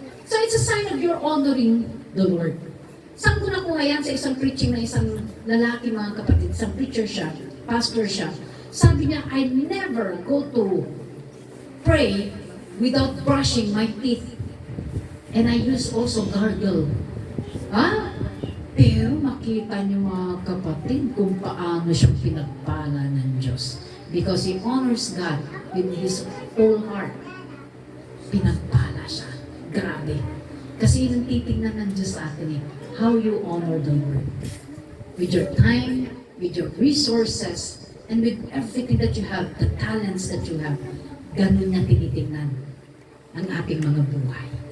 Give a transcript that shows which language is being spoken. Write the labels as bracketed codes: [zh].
[en] So it's a sign of your honoring the Lord. [tl] Saan ko nakuha yan sa isang preaching na isang lalaki mga kapatid, isang preacher siya, pastor siya. Sabi niya, [en] I never go to pray without brushing my teeth. And I use also gargle. [tl] Pero makita niyo mga kapatid kung paano siyang pinagpala ng Diyos. [en] Because he honors God with his whole heart. [tl] Pinagpala siya. [en] Grabe. [tl] Kasi yun ang titignan ng Diyos sa atin eh. [en] How you honor the Lord. With your time, with your resources, and with everything that you have, the talents that you have. [tl] Ganun niya tinitingnan ang ating mga buhay.